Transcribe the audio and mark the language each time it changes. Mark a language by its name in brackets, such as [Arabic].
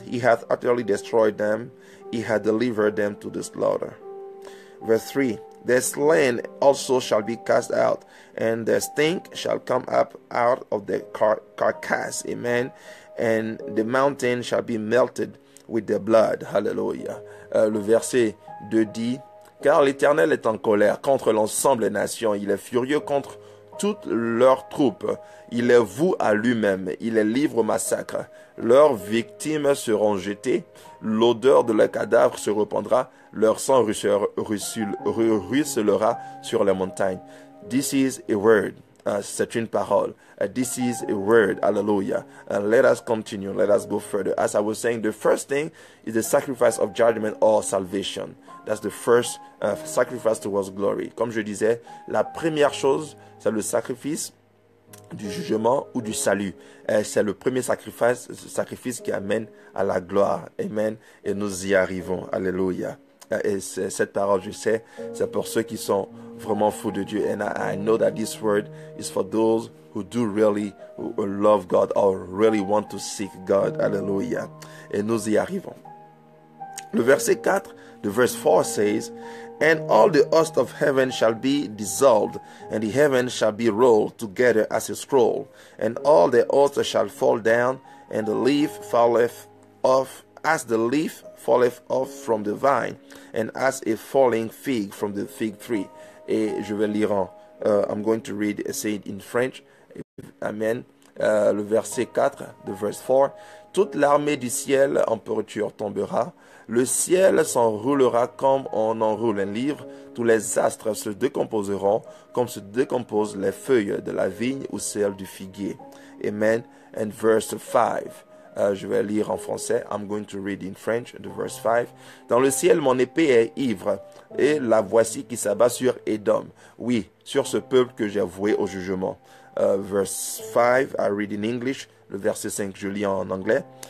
[English] He hath utterly destroyed them. He hath delivered them to the slaughter. Verse 3, Their slain also shall be cast out, and their stink shall come up out of the carcass. Amen. And the mountain shall be melted with their blood. Hallelujah. [French] Le verset 2 dit, Car l'Éternel est en colère contre l'ensemble des nations. Il est furieux contre toutes leurs troupes. Il les voue à lui-même. Il les livre au massacre. Leurs victimes seront jetées. L'odeur de leurs cadavres se répandra. Leur sang ruisselera sur les montagnes. [English] This is a word. [French] C'est une parole. [English] This is a word. Hallelujah. And let us continue. Let us go further. As I was saying, the first thing is the sacrifice of judgment or salvation. That's the first sacrifice towards glory. [French] Comme je disais, la première chose, c'est le sacrifice du jugement ou du salut. C'est le premier sacrifice qui amène à la gloire. Amen. Et nous y arrivons. Alléluia. Et cette parole, je sais, c'est pour ceux qui sont vraiment fous de Dieu. [English] And I know that this word is for those who do really love God or really want to seek God. Hallelujah. [French] Et nous y arrivons. Le verset 4, [English] the verse 4 says, And all the host of heaven shall be dissolved, and the heaven shall be rolled together as a scroll, and all the hosts shall fall down, and the leaf falleth off, as the leaf falleth off from the vine, and as a falling fig from the fig tree. [French] Et je vais lire [English] I'm going to say it in French. [French] Amen. Le verset 4, [English] the verse 4. [French] Toute l'armée du ciel en pourriture tombera. Le ciel s'enroulera comme on enroule un livre. Tous les astres se décomposeront comme se décomposent les feuilles de la vigne ou celles du figuier. Amen. [English] And verse 5. [French] Je vais lire en français. [English] I'm going to read in French, the verse 5. [French] Dans le ciel, mon épée est ivre, et la voici qui s'abat sur Édom. Oui, sur ce peuple que j'ai voué au jugement. [English] Verse 5, I read in English. [French] Le verset 5, je lis en anglais.